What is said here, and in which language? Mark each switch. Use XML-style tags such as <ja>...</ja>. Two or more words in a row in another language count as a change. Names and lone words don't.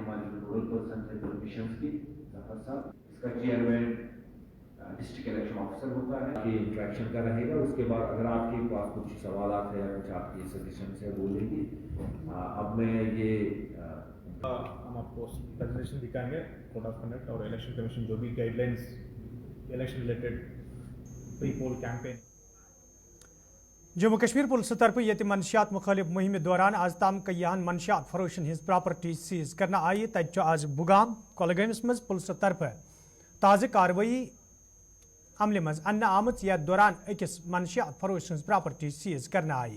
<ur>ہمارے جو</ur> <en>nodal person</en> <ur>ہے پرمیشنز کی ظفر صاحب, اس کا</ur> <en>chairman district election officer</en> <ur>ہوتا ہے, یہ انٹریکشن کا رہے گا. اس کے بعد اگر آپ کے پاس کچھ سوالات ہیں یا کچھ آپ کی سجیشنس ہے وہ لیں گے. اب میں یہ ہم آپ کو پریزنٹیشن دکھائیں گے</ur> <en>code of conduct</en> <ur>اور</ur> <en>election commission</en> <ur>جو بھی</ur> <en>guidelines election related pre poll campaign.</en> <ks>جموں کشمیر پُلسہٕ طرفہٕ ییٚتہِ منشیات مُخٲلِف مُہِمہِ دوران آز تام کیاہن منشیات فروشن ہٕنٛز</ks> <en>property seize</en> <ks>کرنہٕ آیہِ. تتہِ چھُ آز بُگام کۄلگٲمِس منٛز پُلسہٕ طرفہٕ تازٕ کاروٲیی عملہِ منٛز اننہٕ آمٕژ یتھ دوران أکِس منشیات فروش سٕنٛز</ks> <en>property seize</en> <ks>کرنہٕ آیہِ.</ks>